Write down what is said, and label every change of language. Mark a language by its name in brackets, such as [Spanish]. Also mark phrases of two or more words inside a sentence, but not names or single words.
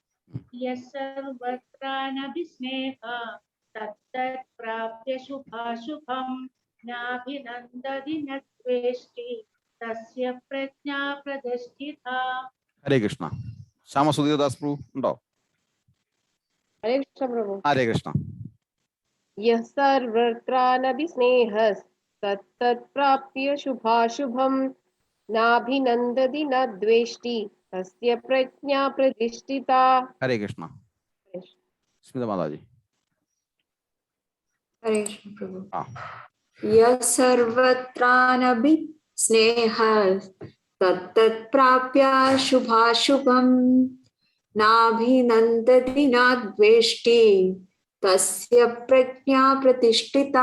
[Sanskrit] यस्सर्वत्रानभिस्नेह तत्तत् प्राप्य शुभाशुभं नाभिनन्दति न द्वेष्टि तस्य प्रज्ञा प्रतिष्ठिता. [Malayalam] ഹരേ കൃഷ്ണ. ശ്യാമസുധീർദാസ് പ്രഭു ഉണ്ടോ? हरे कृष्ण प्रभु. ഹരേ കൃഷ്ണ. [Sanskrit] यः सर्वत्रानभिस्नेहः तत्तत्प्राप्य शुभाशुभं नाभिनन्दति न द्वेष्टि तस्य प्रज्ञा प्रतिष्ठिता. [Malayalam] ഹരേ കൃഷ്ണ. സ്മിത മാതാജി. ഹരേ കൃഷ്ണ പ്രഭു. ആ. [Sanskrit] यस्सर्वत्रानभि स्नेहः तत्तत् प्राप्य शुभाशुभं नाभिनन्दति न द्वेष्टि तस्य प्रज्ञा प्रतिष्ठिता.